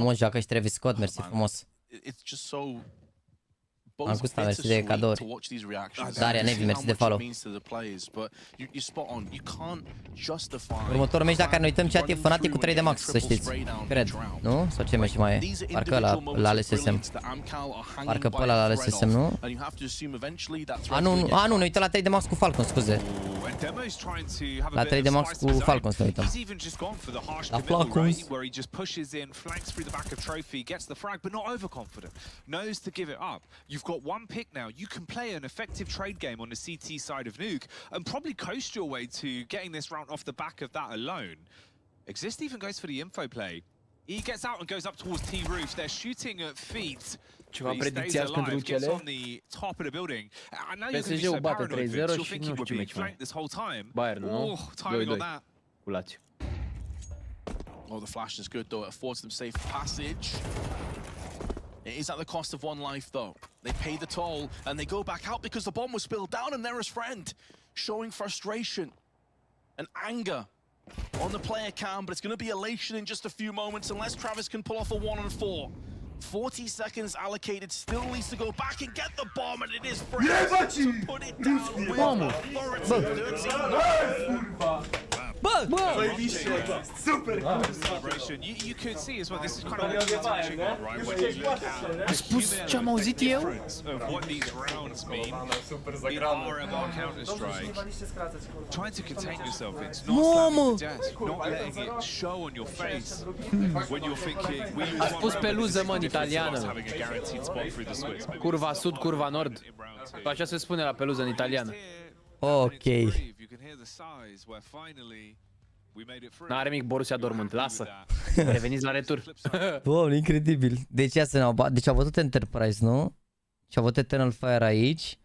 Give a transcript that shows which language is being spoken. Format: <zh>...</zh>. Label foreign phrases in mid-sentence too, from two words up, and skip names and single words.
<ro>Frumos joacă și Travis Scott, mersi frumos.</ro> <en>It's just so.</en> <ro>Am gustat, mersi de cadouri. Daria Nevi, mersi de follow. Următorul meci, dacă ne uităm chat, e Fnatic cu 3 de max, să știți. Cred, nu? Sau ce meci mai e? Parcă ăla la LSSM. Parcă pe ăla la LSSM, nu? Nu, ne uităm la 3 de max cu Falcon, scuze. La 3 de max cu Falcons ne uităm. La Falcons.</ro> <en>You've got one pick now. You can play an effective trade game on the CT side of Nuke and probably coast your way to getting this round off the back of that alone. Exist even goes for the info play. He gets out and goes up towards T roof. They're shooting at feet.</en> <ro>Ceva predicții azi pentru cele. PSG-ul bate 3-0 și nu știu ce meci mai. Bayern, nu? 2-2. Cu Lazio.</ro> <en>Oh, the flash is good though. It affords them safe passage. It is at the cost of one life, though. They pay the toll, and they go back out because the bomb was spilled down, and there is Friend, showing frustration and anger on the player cam, but it's going to be elation in just a few moments, unless Travis can pull off a 1-on-4. 40 seconds allocated, still needs to go back and get the bomb, and it is Friend to put it down with authority. You could see as well, this is kind of what you're touching on, right? When you look at</en> <ro>spus ce am auzit eu?</ro> <en>Of what these rounds mean in RMR Counter-Strike. Trying to contain yourself, it's not slamming the desk, not letting it show on your face when you're thinking we</en> <ro>a spus peluză, mă, în italiană.</ro> <en>having a guaranteed spot through the Swiss.</en> <it>Curva sud, curva nord.</it> <ro>Așa se spune la peluză în italiană. Ok. N-are mic Borussia Dortmund, lasă. Reveniți la retur. Doamne, incredibil. Deci au văzut Enterprise, nu? Și au văzut Eternal Fire aici.</ro>